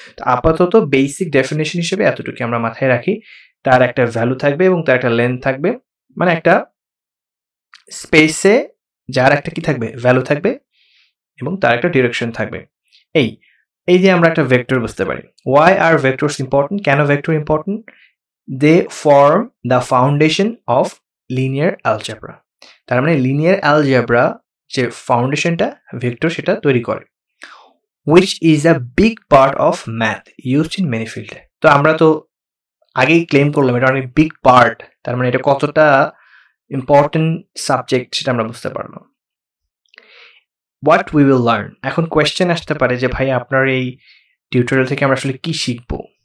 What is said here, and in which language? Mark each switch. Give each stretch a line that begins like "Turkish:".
Bangla: তো আপাতত basic definition হিসেবে এতটুকু আমরা মাথায় রাখি, তার একটা ভ্যালু থাকবে এবং তার একটা লেন্থ থাকবে, মানে একটা স্পেসে যার একটা কি থাকবে, ভ্যালু থাকবে এবং তার একটা ডিরেকশন থাকবে। এই যে আমরা একটা ভেক্টর বুঝতে পারি।
English: Why are vectors important?
Bangla: কেন vector important?
English: They form the foundation of linear algebra.
Bangla: তার মানে লিনিয়ার অ্যালজেব্রা যে ফাউন্ডেশনটা ভেক্টর সেটা তৈরি করে,
English: which is a big part of math used in many field.
Bangla: তো আমরা তো আগেই ক্লেম করলাম এটা অনেক বিগ পার্ট, তার মানে এটা কতটা ইম্পর্টেন্ট সাবজেক্ট সেটা আমরা বুঝতে পারলাম।
English: what we will learn,
Bangla: এখন কোয়েশ্চেন আসতে পারে যে ভাই আপনার এই টিউটোরিয়াল থেকে আমরা আসলে কি শিখবো?